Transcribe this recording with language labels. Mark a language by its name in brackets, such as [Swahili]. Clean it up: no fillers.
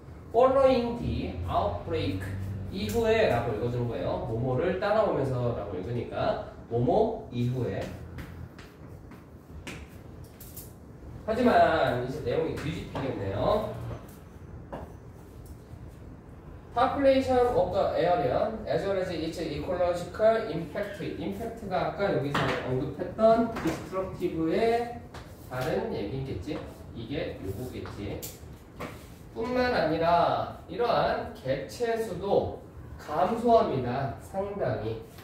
[English] Following the outbreak, [Korean] 이후에 라고 읽어주는 거예요. 뭐뭐를 따라오면서 라고 읽으니까 뭐뭐 이후에. 하지만 이제 내용이 뒤집히겠네요. [English] Population of the area as well as its ecological impact. [Korean] impact가 아까 여기서 언급했던 destructive의 다른 얘기겠지. 이게 요거겠지. 뿐만 아니라 이러한 개체수도 감소합니다. 상당히.